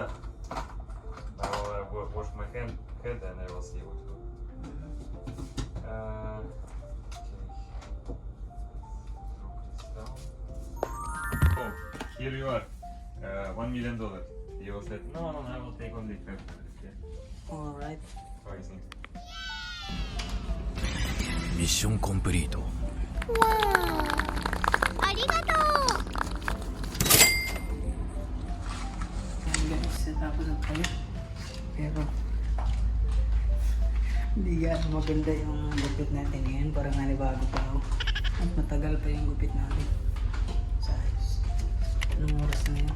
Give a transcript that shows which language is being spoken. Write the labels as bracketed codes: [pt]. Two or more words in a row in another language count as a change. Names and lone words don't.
[en] Now I will wash my head and I will see what to do. Okay. Drop this down. Oh, here you are. $1 million. You said, no, I will take only 500. Okay. Alright. How is it? [ja] ミッションコンプリート。ありがとう。 [tl] Ayan guys, natapos na tayo. Pero hindi gaano maganda yung gupit natin ngayon. Parang nanibago pa ako. At matagal pa yung gupit natin. Sa anong oras na yun?